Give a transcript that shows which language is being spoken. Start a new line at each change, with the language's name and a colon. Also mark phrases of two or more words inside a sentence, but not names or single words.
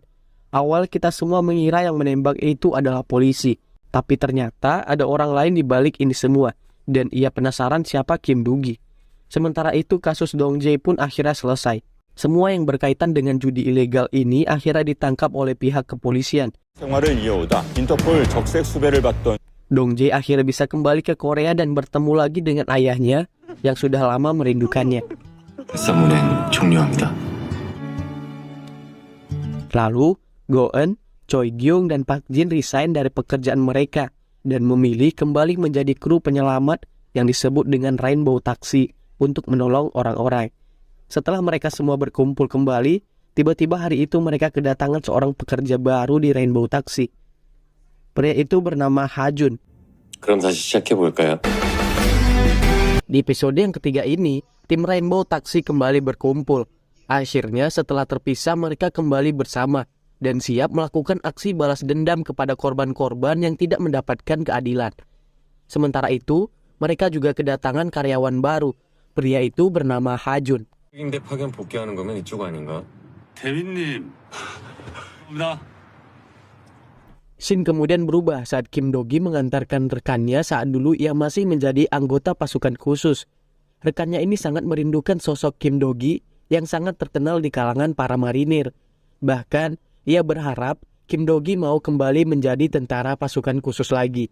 Indonesian: Awal kita semua mengira yang menembak itu adalah polisi, tapi ternyata ada orang lain di balik ini semua, dan ia penasaran siapa Kim Do-gi. Sementara itu kasus Dong Jae pun akhirnya selesai. Semua yang berkaitan dengan judi ilegal ini akhirnya ditangkap oleh pihak kepolisian.
Korean: 생활을 이어오다 인터폴 적색 수배를 받던
Indonesian: Dong Jae akhirnya bisa kembali ke Korea dan bertemu lagi dengan ayahnya yang sudah lama merindukannya.
Korean: 쌈문엔 종료합니다.
Indonesian: Lalu, Go-eun, Choi Gyung, dan Park Jin resign dari pekerjaan mereka dan memilih kembali menjadi kru penyelamat yang disebut dengan Rainbow Taxi untuk menolong orang-orang. Setelah mereka semua berkumpul kembali, tiba-tiba hari itu mereka kedatangan seorang pekerja baru di Rainbow Taxi. Pria itu bernama Ha-jun.
Korean: 그럼 다시 시작해볼까요?
Indonesian: Di episode yang ketiga ini, tim Rainbow Taxi kembali berkumpul. Akhirnya setelah terpisah mereka kembali bersama dan siap melakukan aksi balas dendam kepada korban-korban yang tidak mendapatkan keadilan. Sementara itu, mereka juga kedatangan karyawan baru. Pria itu bernama Ha-jun.
Korean: 대 파견 복귀하는 거면 이쪽 아닌가? 대리님
Indonesian: Scene kemudian berubah saat Kim Do-gi mengantarkan rekannya saat dulu ia masih menjadi anggota pasukan khusus. Rekannya ini sangat merindukan sosok Kim Do-gi yang sangat terkenal di kalangan para marinir. Bahkan, ia berharap Kim Do-gi mau kembali menjadi tentara pasukan khusus lagi.